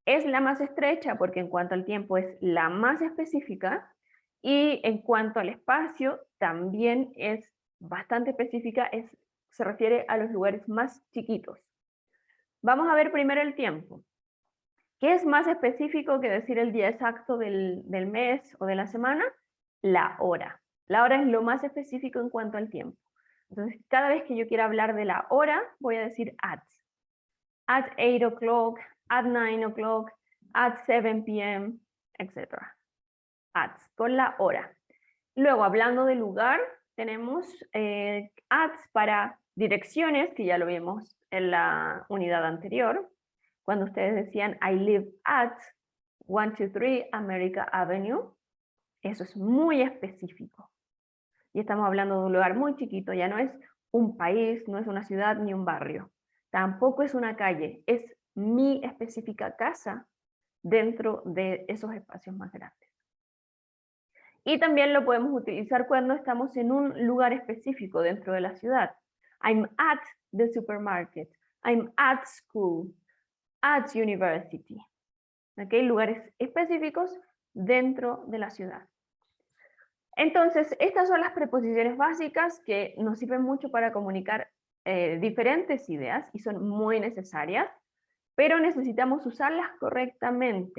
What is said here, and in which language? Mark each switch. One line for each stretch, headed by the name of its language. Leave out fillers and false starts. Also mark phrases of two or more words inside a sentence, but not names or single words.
Spanish: Es la más estrecha porque en cuanto al tiempo es la más específica, y en cuanto al espacio también es bastante específica, se refiere a los lugares más chiquitos. Vamos a ver primero el tiempo. ¿Qué es más específico que decir el día exacto del mes o de la semana? La hora. La hora es lo más específico en cuanto al tiempo. Entonces, cada vez que yo quiera hablar de la hora, voy a decir
English: at 8 o'clock, at 9 o'clock, at 7 p.m.,
Spanish: etc. At, con la hora. Luego, hablando de lugar, tenemos ads para direcciones, que ya lo vimos en la unidad anterior, cuando ustedes decían
English: I live at 123 America Avenue.
Spanish: Eso es muy específico. Y estamos hablando de un lugar muy chiquito, ya no es un país, no es una ciudad ni un barrio. Tampoco es una calle, es mi específica casa dentro de esos espacios más grandes. Y también lo podemos utilizar cuando estamos en un lugar específico dentro de la ciudad.
English: I'm at the supermarket. I'm at school. At university.
Spanish: ¿Okay? Lugares específicos dentro de la ciudad. Entonces, estas son las preposiciones básicas que nos sirven mucho para comunicar diferentes ideas y son muy necesarias, pero necesitamos usarlas correctamente.